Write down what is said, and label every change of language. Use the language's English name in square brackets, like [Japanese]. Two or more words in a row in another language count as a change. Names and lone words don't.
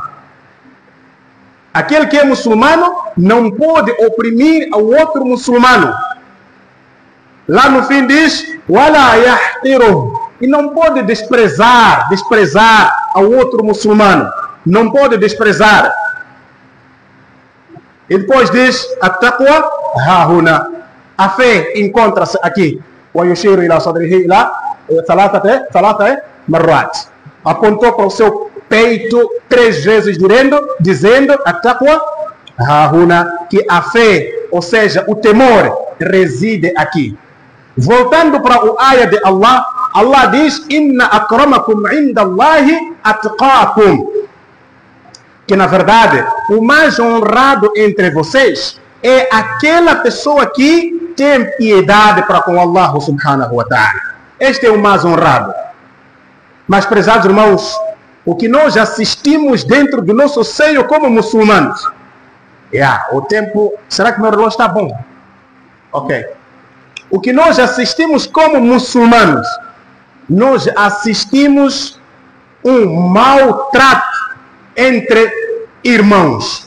[Portuguese] Aquele que é muçulmano não pode oprimir ao outro muçulmano. Lá no fim diz: [Arabic] ولا يحتقره, [Portuguese] e não pode desprezar ao outro muçulmano. Não pode desprezar. E depois diz: [Arabic] التقوى هاهنا, [Portuguese] a fé encontra-se aqui. [Arabic] ويشير إلى صدره إلى ثلاث مرات, [Portuguese] apontou para o seu peito 3 vezes dizendo [Arabic] التقوى هاهنا, [Portuguese] que a fé, ou seja, o temor, reside aqui. Voltando para o ayah de Allah, Allah diz: [Arabic] إن أكرمكم عند الله أتقاكم, [Portuguese] que na verdade o mais honrado entre vocês é aquela pessoa que tem piedade para com Allah [Arabic] سبحانه وتعالى. [Portuguese] Este é o mais honrado. Mas, prezados irmãos, o que nós assistimos dentro do nosso seio como muçulmanos, o tempo, será que meu relógio está bom? Ok. O que nós assistimos como muçulmanos, nós assistimos um maltrato entre irmãos.